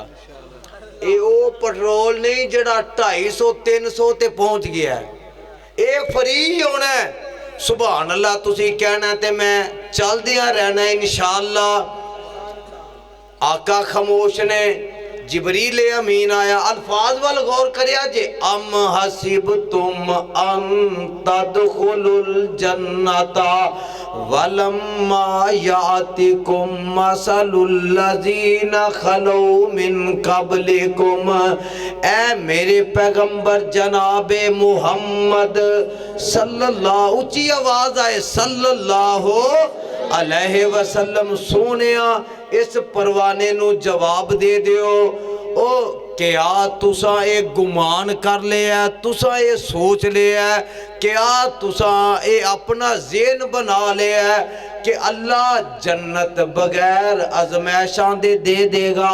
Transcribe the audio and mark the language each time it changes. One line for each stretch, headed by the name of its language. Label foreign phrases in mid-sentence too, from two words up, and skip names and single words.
Punjabi: یہ وہ پیٹرول نہیں جہڑا 250-300 تے پہنچ گیا ہے، یہ فری ہونا ہے.
Arabic: سبحان الله
Punjabi: تسی کہنا تے میں چلدیاں رہنا ان شاء اللہ. آقا خاموش نے، جبریل امین آیا. الفاظ ول غور کریا جے,
Arabic: أم حسبتم أن تدخلوا الجنة ولما يأتكم مثل الذين خلوا من قبلكم.
Urdu: اے میرے پیغمبر جنابِ محمد صلی اللہ,
Punjabi: اچی آواز آئے
Arabic: صلى الله عليه وسلم,
Punjabi: سونیا اس پروانے نوں جواب دے دیو. او کیا تسا یہ گمان کر لیا، تسا یہ سوچ لیا، کیا تسا یہ اپنا ذہن بنا لیا کہ اللہ جنت بغیر آزمائشاں دے دیگا.